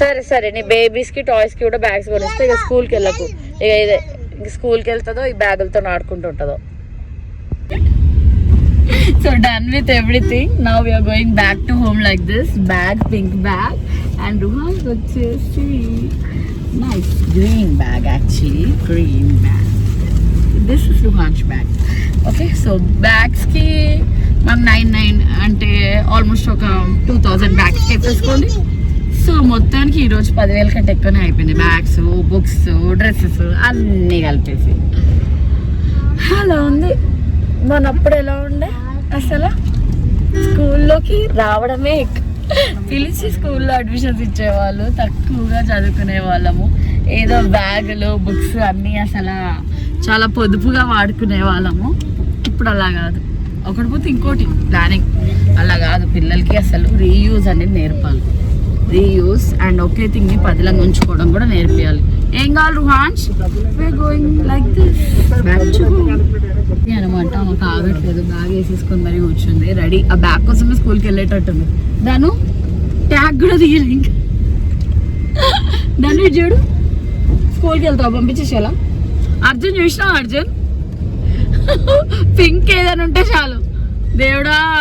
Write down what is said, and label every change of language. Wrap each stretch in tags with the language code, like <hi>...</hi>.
<te>సరే నీ బేబీస్ కి టాయ్స్ కి కూడా బ్యాగ్స్ కొనిస్తే ఇక స్కూల్కి వెళ్ళకు, ఇక ఇదే స్కూల్కి వెళ్తుందో ఈ బ్యాగులతో ఆడుకుంటుంటుందో.</te> <en>So done with everything. Now we are going back to home like this. Bag, pink bag, and Ruhan వచ్చేసి nice green bag actually. Green bag. This is Ruhan's bag.</en> <te>Okay, so bags ki మనం 99 అంటే almost ఒక 2000 bags చెప్పేసుకోండి. So మొత్తానికి ఈరోజు 10,000 కంటే ఎక్కువనే అయిపోయింది, bags, books, dresses అన్నీ కలిపేసి. అలా ఉంది. మనప్పుడు ఎలా ఉండే అసలు, స్కూల్లోకి రావడమే పిలిచి స్కూల్లో అడ్మిషన్స్ ఇచ్చేవాళ్ళు, తక్కువగా చదువుకునే వాళ్ళము, ఏదో బ్యాగులు బుక్స్ అన్నీ అసలు చాలా పొదుపుగా వాడుకునే వాళ్ళము. ఇప్పుడు అలా కాదు, ఒకటి పోతే ఇంకోటి ప్లానింగ్, అలా కాదు. పిల్లలకి అసలు రీయూజ్ అనేది నేర్పాలి, రీయూజ్ అండ్ ఒకే థింగ్ని పదిలంగా ఉంచుకోవడం కూడా నేర్పియాలి. ఏం కావాలి రుహాన్స్?</te> <en>we're going like this back to home అనమాట.</en> <te>మాకు ఆగట్లేదు, బ్యాగ్ వేసేసుకొని మరీ కూర్చుంది రెడీ. ఆ బ్యాగ్ కోసమే స్కూల్కి వెళ్ళేటట్టుంది. దాను ట్యాగ్ కూడా తీయాలి ఇంకా. దాన్ని చూడు, స్కూల్కి వెళ్తావు, పంపించేసేలా. అర్జున్ చూసినావు? అర్జున్ పింక్ ఏదైనా ఉంటే చాలు, దేవుడా.</te>